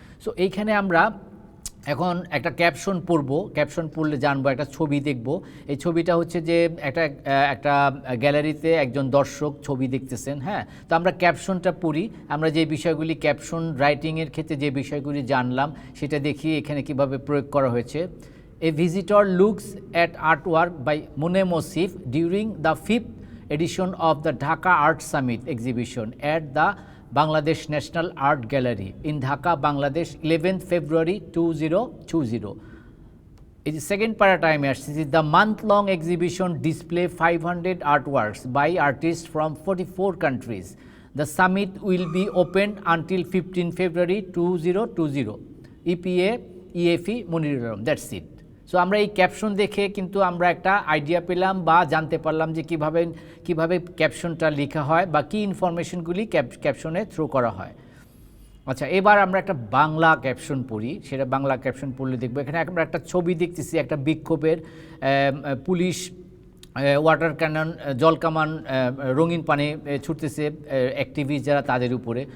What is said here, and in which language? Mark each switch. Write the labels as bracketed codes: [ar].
[bn] So এইখানে আমরা এখন একটা ক্যাপশন পড়ব, ক্যাপশন পড়লে জানবো, একটা ছবি দেখব। এই ছবিটা হচ্ছে যে একটা গ্যালারিতে একজন দর্শক ছবি দেখতেছেন। হ্যাঁ, তো আমরা ক্যাপশনটা পড়ি। আমরা যে বিষয়গুলি ক্যাপশন রাইটিংয়ের ক্ষেত্রে যে বিষয়গুলি জানলাম সেটা দেখি এখানে কিভাবে প্রয়োগ করা হয়েছে। [en] A visitor looks at art work by Munem Wasif during the 5th edition of the Dhaka Art Summit exhibition at the Bangladesh National Art Gallery in Dhaka, Bangladesh, 11th February 2020. In the second paradigm, this is the month-long exhibition display 500 artworks by artists from 44 countries. The summit will be open until 15 February 2020. EPA, EFE, Munir Alam. That's it. [bn] So আমরা এই caption দেখে কিন্তু আমরা একটা idea পেলাম বা জানতে পারলাম যে কিভাবে ক্যাপশনটা লেখা হয় বা কী ইনফরমেশনগুলি ক্যাপশনে থ্রো করা হয়। আচ্ছা, এবার আমরা একটা বাংলা ক্যাপশন পড়ি। সেটা বাংলা ক্যাপশন পড়লে দেখবো এখানে আমরা একটা ছবি দেখতেছি, একটা বিক্ষোভের, পুলিশ ওয়াটার ক্যানন, জল কামান, রঙিন পানি ছুটতেছে অ্যাক্টিভিস্ট যারা তাদের উপরে।